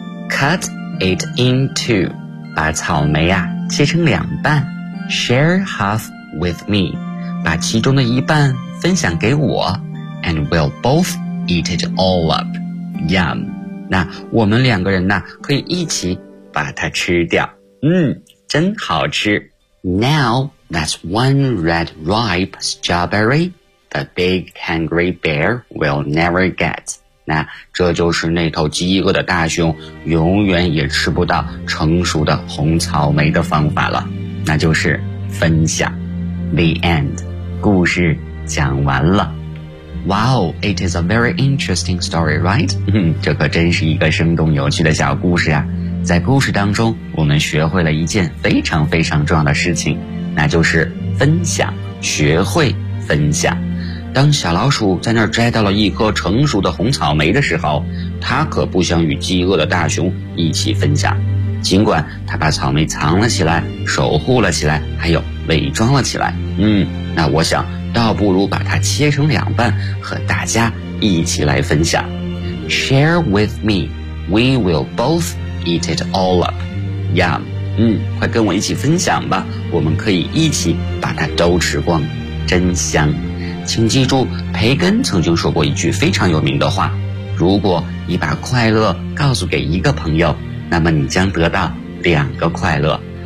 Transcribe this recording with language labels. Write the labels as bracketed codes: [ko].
[en] Cut it in two, [zh] 把草莓啊切成两半。 [en] Share half with me, [zh] 把其中的一半分享给我 [en] and we'll both eat it all up. Yum. [zh] 那我们两个人呢可以一起把它吃掉。真好吃。 [en] Now, that's one red ripe strawberry the big hungry bear will never get. [zh] 那这就是那头饥饿的大熊永远也吃不到成熟的红草莓的方法了。那就是分享。 [en] The end. [zh] 故事讲完了。 [en] Wow, it is a very interesting story, right? [zh] 这可真是一个生动有趣的小故事啊。在故事当中，我们学会了一件非常非常重要的事情，那就是分享，学会分享。当小老鼠在那儿摘到了一颗成熟的红草莓的时候，它可不想与饥饿的大熊一起分享。尽管他把草莓藏了起来，守护了起来，还有伪装了起来，那我想倒不如把它切成两半和大家一起来分享。 [en] Share with me, we will both eat it all up. [zh] Yum, 快跟我一起分享吧，我们可以一起把它都吃光，真香。请记住，培根曾经说过一句非常有名的话，如果你把快乐告诉给一个朋友，那么你将得到两个快乐。